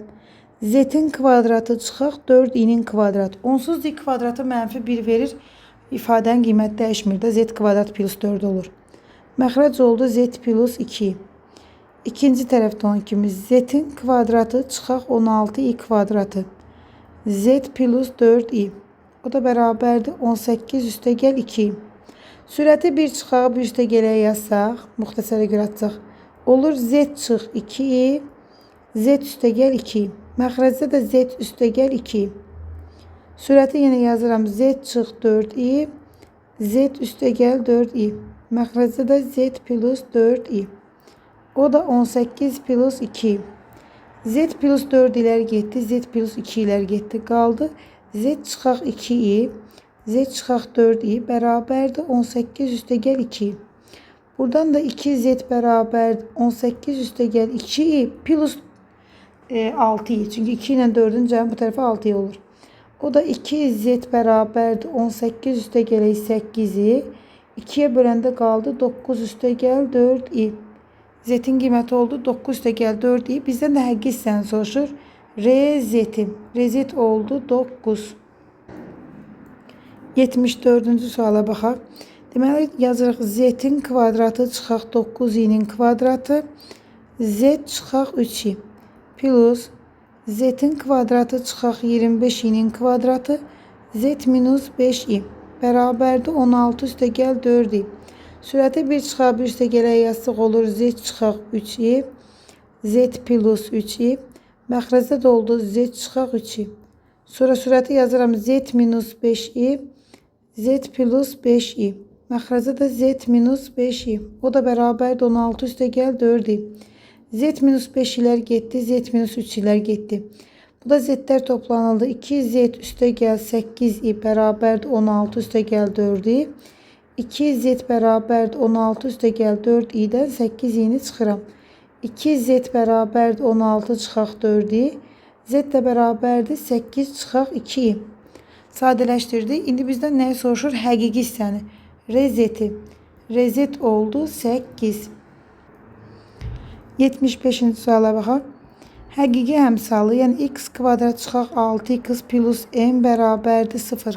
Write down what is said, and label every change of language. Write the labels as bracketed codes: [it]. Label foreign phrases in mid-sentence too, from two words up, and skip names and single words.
[az] Z-in kvadratı çıxaq 4i-nin kvadratı. Onsuz i kvadratı mənfi 1 verir. İfadənin qiyməti dəyişmir də z kvadrat plus 4 olur. Məxrəc oldu z plus 2. İkinci tərəfdə olan kimi z-in kvadratı çıxaq 16i kvadratı. Z plus 4i. O da bərabərdir 18 üstəgəl 2. Sürəti 1 çıxaq 1 üstəgələ yazsaq, müxtəsərə görə atacaq. Olur z çıx 2i, z üstəgəl 2. Məxrəcdə də z üstəgəl 2. Sürəti yenə yazıram z çıx 4i, z üstəgəl 4i. Məxrəcdə də z plus 4i. O da 18 plus 2. Z plus 4 iləri getdi, z plus 2 iləri getdi. Qaldı z çıxaq 2i, z çıxaq 4i bərabərdir 18 üstəgəl 2. Buradan da 2z bərabərdir 18 üstəgəl 2i plus 6i. Çünki 2 ilə 4'ün cəmi bu tərəfə 6i olur. O da 2z bərabərdir 18 üstəgəl 8i. 2'ye böləndə qaldı 9 üstəgəl 4i. Z-in qiyməti oldu 9 üstəgəl 4i. Bizdən də həqiqi hissəni soruşur. Rezeti. Rezet oldu 9. 74-cü suala baxaq. Deməli yazırıq z-in kvadratı çıxaq 9i-nin kvadratı. Z çıxaq 3i plus z-in kvadratı çıxaq 25i-nin kvadratı. Z minus 5i bərabərdir 16 üstəgəl 4i. Sürəti 1 çıxaq 1 üstəgələ yazsaq olur z çıxaq 3i. Z plus 3i. Məxrəcdə də oldu z çıxaq 3i. Sonra sürəti yazıram z minus 5i. Z plus 5i. Məxrəcdə də z minus 5i. O da bərabərdir 16 üstəgəl 4i. Z minus 5 ilər getdi. Z minus 3 ilər getdi. Bu da z'lər toplanıldı. 2z üstəgəl 8i bərabərdir 16 üstəgəl 4i. 2z bərabərdir 16 üstəgəl 4i'dən 8i'ni çıxıram. 2z bərabərdir 16 çıxaq 4i. Z də bərabərdir 8 çıxaq 2i. Sadələşdirdik. İndi bizdən nəyi soruşur? Həqiqi hissəni. Rezeti. Rezet oldu 8. 75-ci suala baxaq. Həqiqi həmsalı, yəni x kvadrat çıxaq 6x plus m bərabərdir 0.